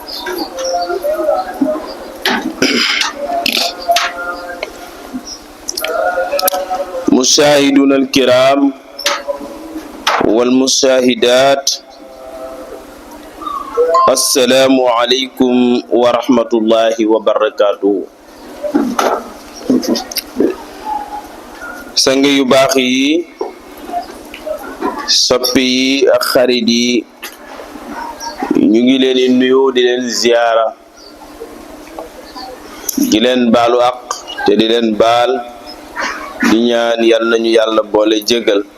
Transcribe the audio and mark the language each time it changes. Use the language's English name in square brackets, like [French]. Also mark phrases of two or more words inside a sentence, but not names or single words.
[Arabic] مشاهدون الكرام والمشاهدات، السلام عليكم ورحمة الله وبركاته. [Wolof] sang yu baax yi, soppi yi ak xarit yi, ñu ngi leen di nuyu di leen ziyaara, di leen baalu àq te di leen baal, di ñaan yal nañu yàlla boole jégal.